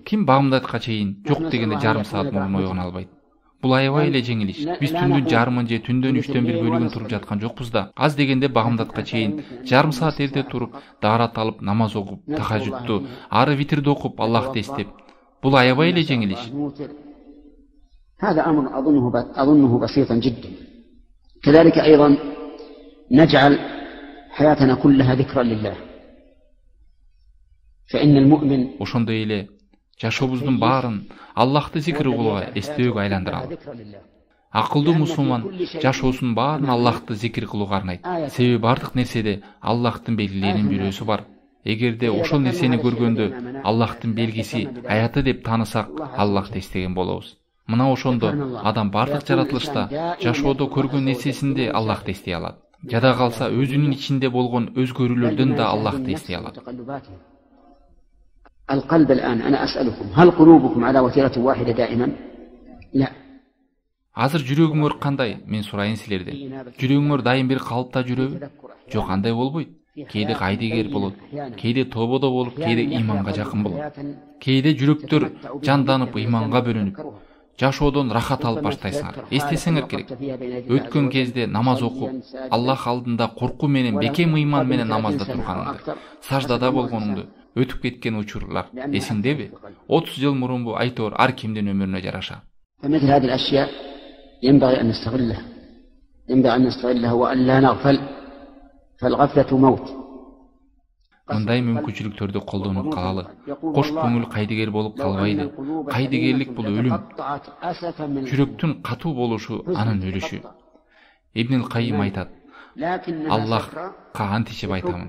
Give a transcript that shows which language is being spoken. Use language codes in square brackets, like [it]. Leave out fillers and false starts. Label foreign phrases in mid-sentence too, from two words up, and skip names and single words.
[ky] Ким багымдатка чейин жок дегенде жарым саат мурун ойгоно албайт? Бул аябай эле жеңил иш. Биз түндүн жарымын же түндөн 3/1 бөлүгүн туруп жаткан жокпуз да. Аз дегенде багымдатка чейин жарым саат эрте туруп, даарат алып, намаз окуп, тахажжудту, ары витрди окуп, Аллахты эстеп. Бул аябай эле жеңил иш. [ar] هذا أمر أظنه بسيطا جدا. كذلك أيضا نجعل حياتنا كلها ذكرا لله. فإن المؤمن [ky] ошондой эле жашообуздун баарын Аллахты зикир кылууга, эстөөгө айландыралы. Акылдуу мусулман жашоосунун баарын Аллахты зикир кылууга арнайт. Себеби бардык нерседе Аллахтын белгилеринин бирөөсү бар. Эгерде ошол нерсени көргөндө Аллахтын белгиси, аяты деп таанысак, Аллахты эстеген болобуз. Мына ошондо адам бардык жаратылышта, жашоодо көргөн нерсесинде Аллахты эстей алат. Жада калса өзүнүн ичинде болгон өзгөрүүлөрдөн да Аллахты эстей алат. [ar] القلب الآن أنا أسألكم هل قلوبكم على وتيرة واحدة دائما؟ لا. [ky] Азыр жүрөгүңөр кандай? Мен сурайын силерден. Жүрөгүңөр дайым бир калыпта жүрөбү? Жок, андай болбойт. Кээде кайдыгер болот, кээде тободо болуп, кээде иманга жакын болот. Кээде жүрөктөр жанданып, иманга бөлүнүп, жашоодон рахат алып баштайсыңар. Эстесеңер керек. Өткөн кезде намаз окуп, Аллах алдында коркуу менен, бекем ыйман менен намазда турганыңды, саждада болгонуңду өтүп кеткен учурлар эсиңдеби? 30 жыл мурунбу, айтор ар кимдин өмүрүнө жараша. [ar] فمثل هذه الأشياء ينبغي أن نستغلها وأن لا نغفل فالغفلة موت. [ky] Мындай мүмкүнчүлүктөрдү колдонуп калалы. Кош көңүл кайдыгер болуп калбайды. Кайдыгерлик бул өлүм. Жүрөктүн катуу болушу анын өлүшү. Ибн Кайым айтат: Аллахка античип айтамын.